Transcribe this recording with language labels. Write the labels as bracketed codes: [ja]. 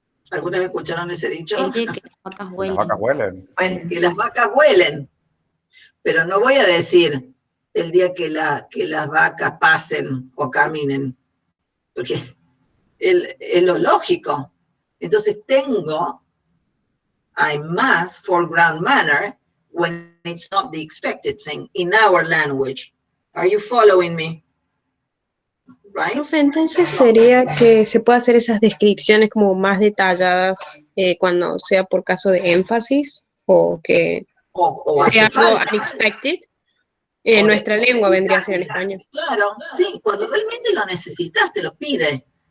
[es] ¿Alguna vez escucharon ese dicho? El día que las vacas huelen. Las vacas huelen. Que las vacas huelen. Pero no voy a decir el día que las vacas pasen o caminen, porque es lo lógico. Entonces [en] I must foreground manner when it's not the expected thing in our language. Are you following me? Right? [es] Profe, entonces sería que se puede hacer esas descripciones como más detalladas cuando sea por caso de énfasis o que sea algo unexpected. En nuestra lengua vendría a ser en español. Claro, sí, cuando realmente lo necesitas, te lo pide.